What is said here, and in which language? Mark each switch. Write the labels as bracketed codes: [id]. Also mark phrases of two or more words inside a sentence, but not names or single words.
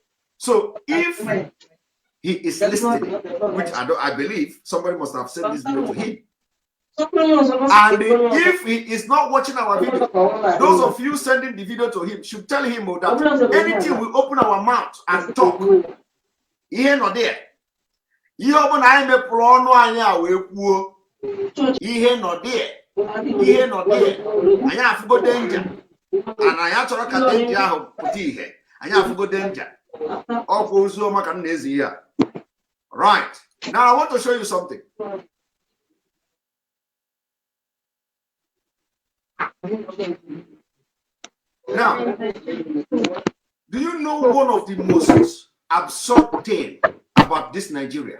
[en] So if he is listening, which I believe somebody must have sent this video to him, and if he is not watching our video, those of you sending the video to him should tell him that anything we open our mouth and talk, here nor there. [ig] Ihe ọbụla anyị mepụrụ ọnụ anyị a wee kwuo ihe nọ there, ihe nọ there, anyị afụgo danger, and anyị achọrọ ka danger ahụ pụta ihe, anyị afụgo danger. Ọkwa ozu ọma ka m na-ezi ihe a. [en] Right. Now I want to show you something. Now, do you know one of the most absurd things about this Nigeria?